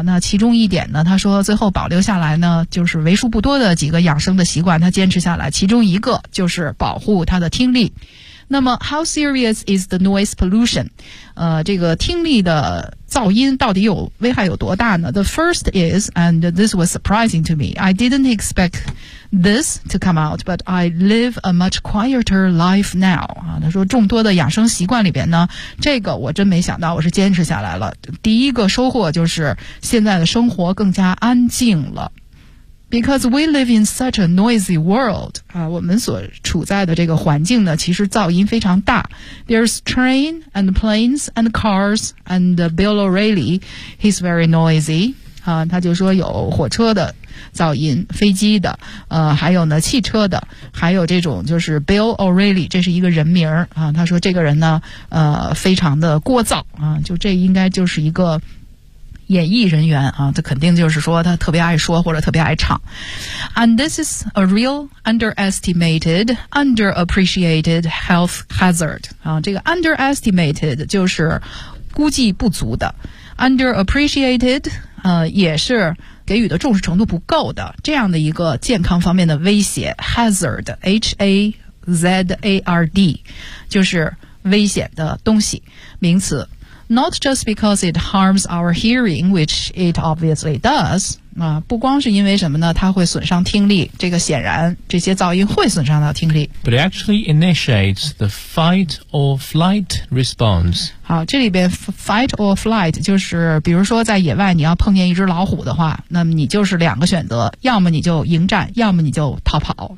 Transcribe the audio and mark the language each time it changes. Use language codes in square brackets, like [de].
[zh] 那其中一点呢，他说最后保留下来呢，就是为数不多的几个养生的习惯，他坚持下来，其中一个就是保护他的听力。那么 [en] How serious is the noise pollution？ [zh] 这个听力的噪音到底有危害有多大呢？ [en] The first is, and this was surprising to me, I didn't expect this to come out, but I live a much quieter life now. [zh] 他说众多的养生习惯里边呢，这个我真没想到，我是坚持下来了。第一个收获就是现在的生活更加安静了。 [en] Because we live in such a noisy world, [zh] 我们所处在的这个环境呢，其实噪音非常大。 [en] There's train and planes and cars and Bill O'Reilly, he's very noisy. [zh] 他就说有火车的噪音，飞机的，还有呢汽车的，还有这种就是 Bill O'Reilly, 这是一个人名啊。他说这个人呢，非常的聒噪啊，就这应该就是一个演艺人员啊，这肯定就是说他特别爱说或者特别爱唱。 [en] And this is a real underestimated, underappreciated health hazard. [zh] 啊，这个 underestimated 就是估计不足的。 Underappreciated, 也是给予的重视程度不够的。这样的一个健康方面的威胁 ,hazard, H-A-Z-A-R-D, 就是危险的东西，名词。 [en] Not just because it harms our hearing, which it obviously does. [zh] 不光是因为什么呢？它会损伤听力。这个显然，这些噪音会损伤到听力。 [en] But it actually initiates the fight or flight response. [zh] 好，这里边 fight or flight 就是，比如说在野外你要碰见一只老虎的话，那么你就是两个选择，要么你就迎战，要么你就逃跑。